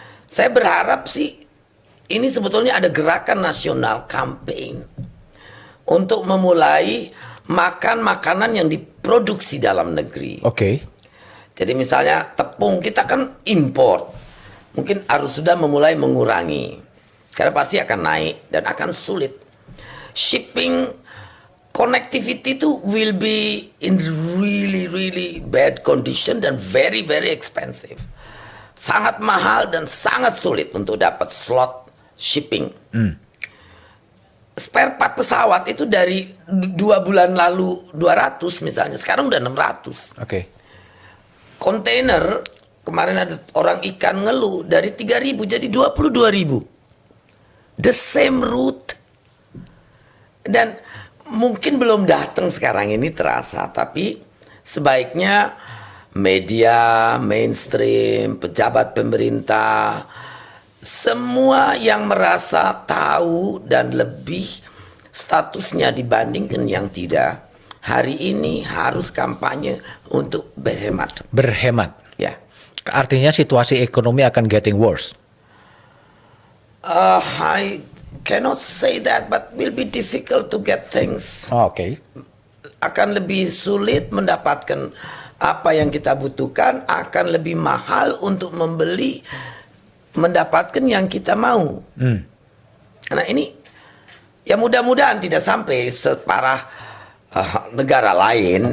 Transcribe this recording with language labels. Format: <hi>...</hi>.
<id>Saya berharap sih ini sebetulnya ada gerakan nasional campaign untuk memulai makan makanan yang diproduksi dalam negeri. Oke. Jadi misalnya tepung kita kan import. Mungkin harus sudah memulai mengurangi. Karena pasti akan naik dan akan sulit.</id> <en>Shipping connectivity itu will be in really bad condition dan very expensive.</en> <id>Sangat mahal dan sangat sulit untuk dapat slot shipping. Spare part pesawat itu dari 2 bulan lalu 200 misalnya, sekarang udah 600. Oke. Kontainer kemarin ada orang ikan ngeluh dari 3.000 jadi 22.000.</id> <en>The same route.</en> <id>Dan mungkin belum datang sekarang ini terasa, tapi sebaiknya media, mainstream, pejabat pemerintah, semua yang merasa tahu dan lebih statusnya dibandingkan yang tidak, hari ini harus kampanye untuk berhemat. Berhemat. Ya. Artinya situasi ekonomi akan</id> <en>getting worse. I cannot say that, but will be difficult to get things.</en> <id>Oke. Akan lebih sulit mendapatkan apa yang kita butuhkan, akan lebih mahal untuk membeli, mendapatkan yang kita mau. Nah ini, ya mudah-mudahan tidak sampai separah negara lain.</id>